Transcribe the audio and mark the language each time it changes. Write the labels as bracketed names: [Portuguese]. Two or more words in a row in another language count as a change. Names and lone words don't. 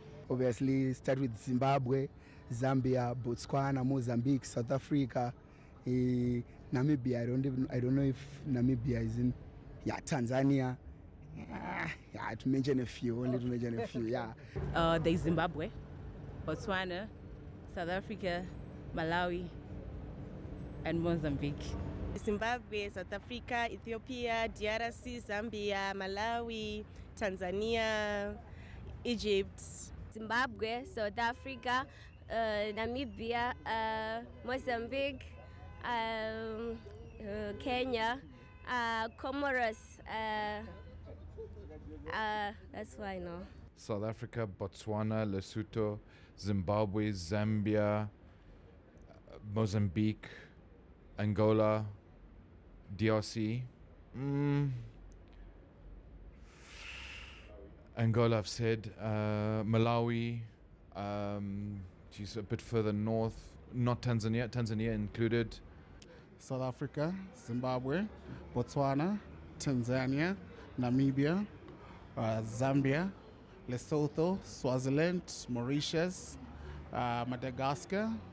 [English] Obviously, start with Zimbabwe, Zambia, Botswana, Mozambique, South Africa, Namibia. I don't know if Namibia is in. Yeah, Tanzania. Yeah, to mention a few, only to mention a few. Yeah. There's Zimbabwe, Botswana, South Africa, Malawi, and Mozambique. Zimbabwe, South Africa, Ethiopia, DRC, Zambia, Malawi, Tanzania, Egypt. Zimbabwe, South Africa, Namibia, Mozambique, Kenya, Comoros. That's what I know. South Africa, Botswana, Lesotho, Zimbabwe, Zambia, Mozambique, Angola, DRC. Angola, I've said. Malawi, she's a bit further north. Not Tanzania. Tanzania included. South Africa, Zimbabwe, Botswana, Tanzania, Namibia, Zambia, Lesotho, Swaziland, Mauritius, Madagascar.